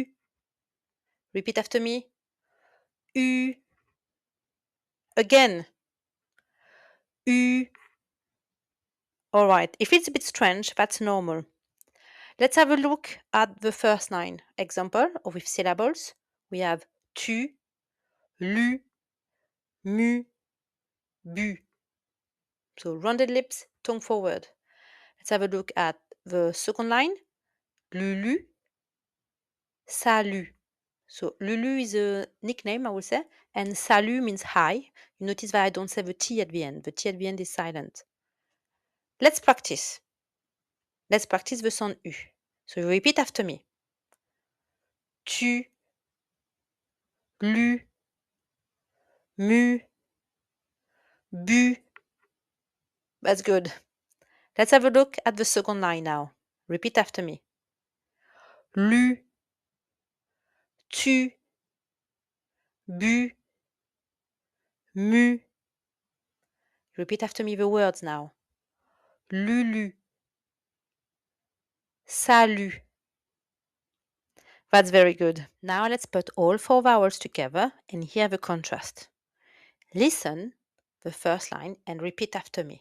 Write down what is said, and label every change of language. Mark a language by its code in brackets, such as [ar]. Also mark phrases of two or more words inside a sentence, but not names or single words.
[en] Repeat after me. U. Again. U. All right. If it's a bit strange, that's normal. Let's have a look at the first line. Example with syllables. We have [fr] tu, lu, mu, bu. [en] So rounded lips, tongue forward. Let's have a look at the second line. [fr] Lulu, salut. [en] So Lulu is a nickname, I would say, and salut means hi. You notice that I don't say the T at the end. The T at the end is silent. Let's practice. Let's practice the sound U. So you repeat after me. [fr] Tu, lu, mu, bu. [en] That's good. Let's have a look at the second line now. Repeat after me. [fr] Lu, tu, bu, mu. [en] Repeat after me the words now. [fr] Lulu, salut. [en] That's very good. Now let's put all 4 vowels together and hear the contrast. Listen the first line and repeat after me.